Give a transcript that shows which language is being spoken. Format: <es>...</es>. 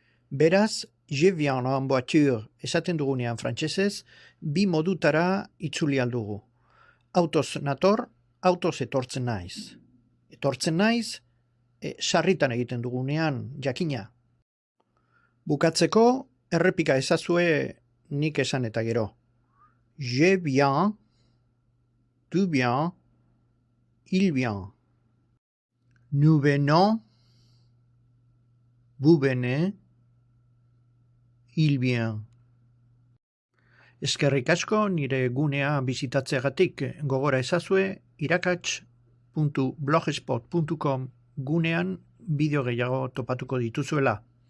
<eu>Beraz,</eu> <fr>je viens en voiture</fr> <eu>esaten dugunean frantsesez, bi modutara itzuli aldugu. Autoz nator, autoz etortzen naiz. Etortzen naiz, sarritan egiten dugunean, jakina. Bukatzeko, errepika ezazue nik esan eta gero.</eu> <fr>Je viens, tu viens, il vient. Nous venons, vous venez, il vient.</fr> <eu>Eskerrik asko nire gunea bisitatzeagatik, gogora ezazue irakats.blogspot.com gunean bideo gehiago topatuko dituzuela.</eu>